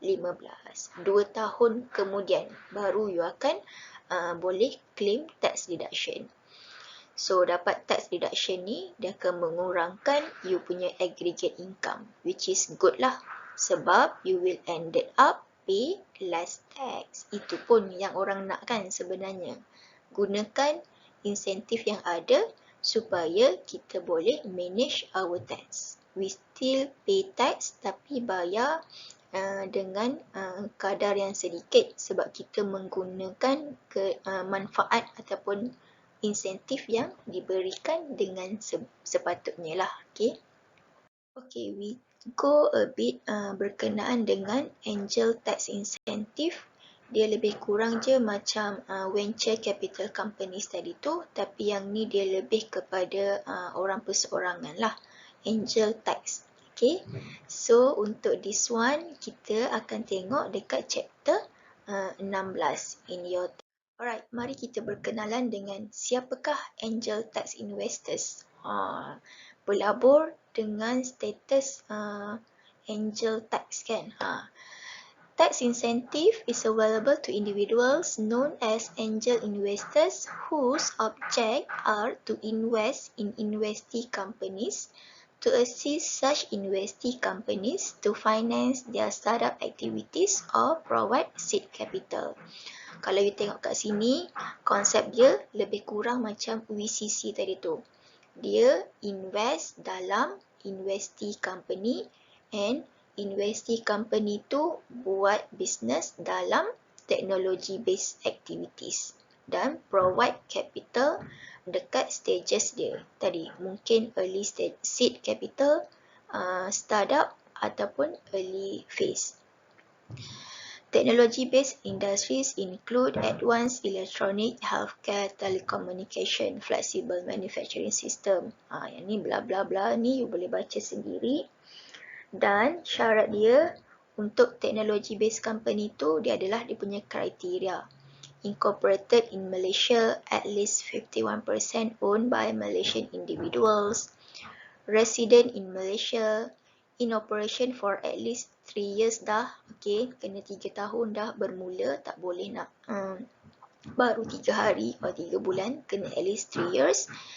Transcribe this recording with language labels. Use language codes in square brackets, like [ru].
[ms] 2 tahun kemudian, baru [en] you [ms] akan boleh claim tax deduction. So, dapat tax deduction ni, dia akan mengurangkan you punya aggregate income, [en] which is good [ms] lah. Sebab [en] you will ended up pay less tax. [ms] Itu pun yang orang nak kan sebenarnya. Gunakan insentif yang ada supaya kita boleh [en] manage our tax. We still pay tax [ms] tapi bayar dengan kadar yang sedikit sebab kita menggunakan manfaat ataupun insentif yang diberikan dengan sepatutnya lah. [en] Okay, we go a bit [ms] berkenaan dengan [en] angel tax incentive. [ms] Dia lebih kurang je macam venture capital companies tadi tu, tapi yang ni dia lebih kepada orang perseorangan lah. Angel tax. [en] Okay, so [ms] untuk [en] this one [ms] kita akan tengok dekat [en] chapter 16 in your. [ms] Alright, mari kita berkenalan dengan siapakah angel tax investors. Pelabur dengan status angel tax kan. [en] Tax incentive is available to individuals known as angel investors whose object are to invest in investee companies, to assist such investee companies to finance their startup activities or provide seed capital. [ms] Kalau you tengok kat sini, konsep dia lebih kurang macam VCC tadi tu. Dia invest dalam investee company and investee company tu buat business dalam [en] technology based activities [ms] dan [en] provide capital [ms] dekat stages dia tadi, mungkin early stage seed capital, startup ataupun early phase. [en] Technology-based industries include advanced electronic, healthcare, telecommunication, flexible manufacturing system. [ms] Yang ni bla bla bla ni you boleh baca sendiri. Dan syarat dia untuk technology-based company tu dia adalah dia punya kriteria. [en] Incorporated in Malaysia, at least 51% owned by Malaysian individuals. Resident in Malaysia, in operation for at least 3 years [ms] dah. Okay, kena 3 tahun dah bermula, tak boleh nak baru 3 hari atau 3 bulan, kena [en] at least 3 years.